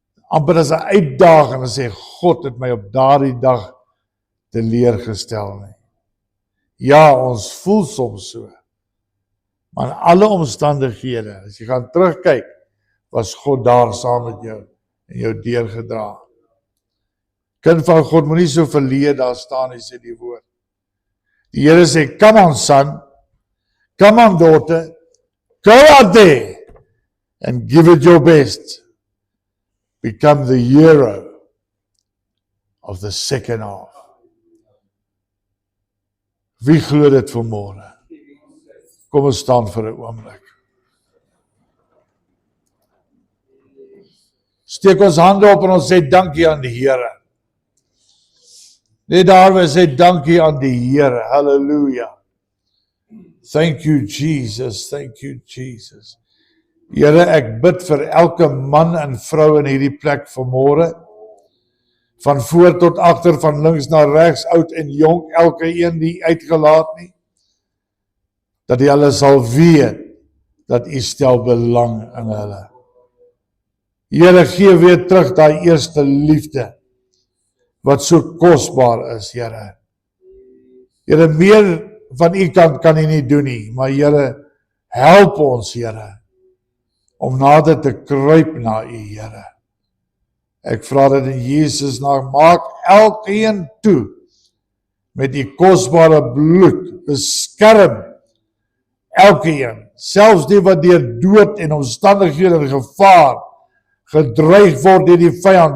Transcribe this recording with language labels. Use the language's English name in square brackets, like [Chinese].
[Afrikaans] Amper as 'n uitdaging en sê, God het my op daardie dag teleurgestel nie. Ja, ons voel soms so. Maar in alle omstandighede, as jy gaan terugkyk, was God daar saam met jou en jou deurgedra. Kind van God, moenie so verleë daar staan, hy sê die woord. Die Here sê, [English] come on son, come on daughter, go out there and give it your best. Become the hero of the second half. [Afrikaans] Wie glo dit vanmôre? Kom ons staan vir 'n oomblik. Steek ons hande op en ons sê dankie aan die Here. Net daar we sê dankie aan die Here. Halleluja. [English] Thank you Jesus, thank you Jesus. [Afrikaans] Here, ek bid vir elke man en vrou in hierdie plek vanmôre. Van voor tot agter, van links na regs, oud en jonk, elke een die uitgelaat nie. Dat hulle sal weet dat U stel belang in hulle. Here, gee weer terug daai eerste liefde wat so kosbaar is, Here. Here, meer van U kant kan U nie doen nie, maar Here, help ons, Here, om nader te kruip na U, Here. Ek vra dit in Jesus naam, maak elkeen toe met u kosbare bloed, beskerm elkeen, selfs die wat deur dood en omstandighede en gevaar gedreig word deur die vyand.